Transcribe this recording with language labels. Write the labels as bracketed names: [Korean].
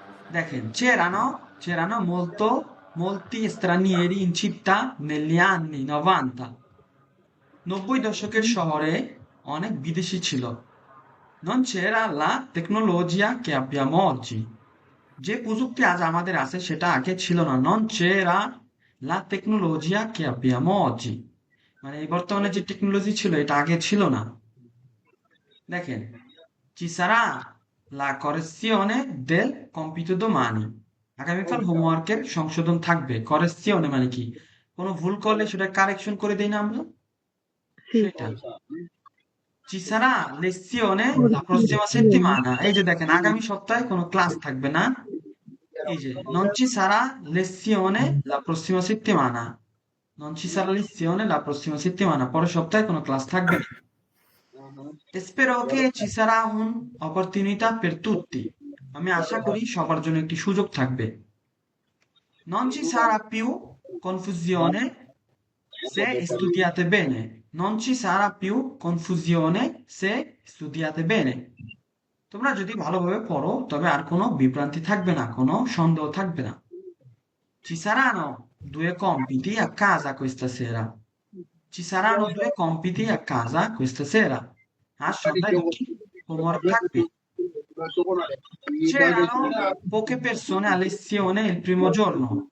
[Bangla] দেখেন, [Italian] c'erano molti stranieri in città negli anni 90। [Bangla] 90 দশকের শহরে অনেক বিদেশি ছিল। [Italian] non c'era la tecnologia che abbiamo oggi। [Bangla] যে প্রযুক্তি আজ আমাদের আছে সেটা আগে ছিল না। [Italian] non c'era la tecnologia che abbiamo oggi। [Bangla] মানে এই বর্তমানে যে টেকনোলজি ছিল এটা আগে ছিল না। দেখেন, [Italian] ci sarà la correzione del compito domani। [Bangla] আগামীকাল হোমওয়ার্কের সংশোধন থাকবে। correzione মানে কি? কোনো ভুল করলে সেটা কারেকশন করে দেই না আমরা, [Italian] sì, [Bangla] সেটা। [Italian] ci sarà lezione la prossima settimana। [Bangla] এই যে দেখেন, আগামী সপ্তাহে কোনো ক্লাস থাকবে না। এই যে [Italian] non ci sarà lezione la prossima settimana, non ci sarà lezione la prossima settimana, [Bangla] পরের সপ্তাহে কোনো ক্লাস থাকবে না। [Italian] spero che ci sarà un'opportunità per tutti। [Bangla] আমি আশা করি সবার জন্য একটি সুযোগ থাকবে। [Italian] non ci sarà più confusione se studiate bene। non ci sarà più confusione se studiate bene। [Bangla] তোমরা যদি ভালোভাবে পড়ো তবে আর কোনো বিভ্রান্তি থাকবে না, কোনো সন্দেহ থাকবে না। [Italian] ci saranno 2 compiti a casa questa sera। ci saranno 2 compiti a casa questa sera। [Bangla] আজ সন্ধ্যায় দুটি হোমওয়ার্ক থাকবে। [Italian] c'erano poche persone a lezione il primo giorno।